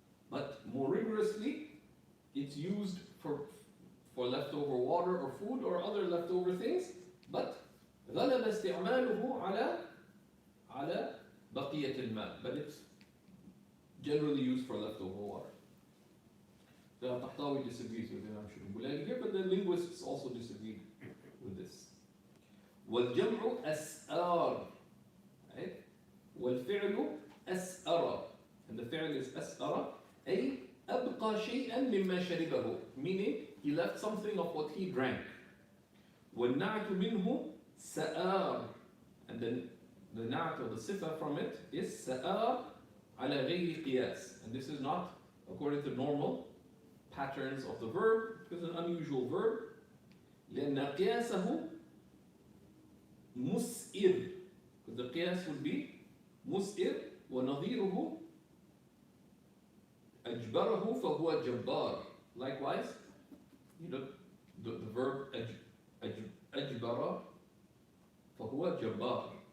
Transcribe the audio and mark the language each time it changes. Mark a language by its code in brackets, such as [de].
[en] But more rigorously, it's used for leftover water or food or other leftover things, but [ar] غلب استعماله على بقية الماء, [en] but it's generally used for leftover water. The Tahtawi disagrees with Imam Shurubulani here, but the linguists also disagreed with this. [ar] والجمع أسآر, right? والفعل أسأر, [en] and the fi'l is أسأر, [ar] أي أبقى شيئا مما شربه, [en] meaning he left something of what he drank. [ar] والنعت منه سآر, [en] and then the na'at or the sifa from it is [ar] سآر على غير قياس, [en] and this is not according to normal patterns of the verb, it's an unusual verb. [ar] لأن قياسه مسئر, [en] because the qiyas would be [ar] مسئر, ونظيره أجبره فهو جبار. [en] Likewise, the verb [ar] أجبر فهو جبار.